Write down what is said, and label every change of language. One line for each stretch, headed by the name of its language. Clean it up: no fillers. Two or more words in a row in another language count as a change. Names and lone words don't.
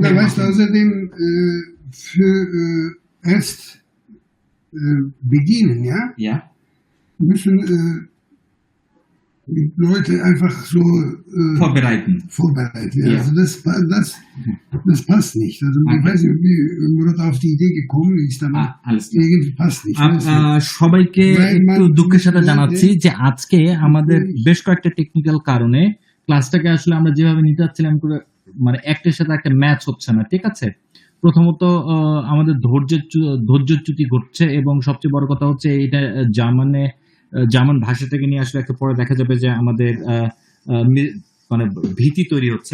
German: Na, weißt du, außerdem für erst bedienen, ja, Ja. müssen die Leute einfach so Vorbereiten. vorbereiten. Ja. Ja. Also das passt nicht. Also ich weiß nicht, wie Murat auf die Idee gekommen ist, aber alles klar। irgendwie passt nicht.
Bangla: সবাইকে একটু দুঃখের সাথে জানাচ্ছি যে আজকে আমাদের বেশ কয়েকটা টেকনিক্যাল কারণে ক্লাসটাকে আসলে আমরা যেভাবে নিতে যাচ্ছিলাম করে মানে একটার সাথে একটা ম্যাচ হচ্ছে না, ঠিক আছে। প্রথমত আমাদের ধৈর্যচ্যুতি ঘটছে এবং সবচেয়ে বড় কথা হচ্ছে এটা জার্মান ভাষা থেকে নিয়ে আসলে একটা পরে দেখা যাবে যে আমাদের মানে ভীতি তৈরি হচ্ছে।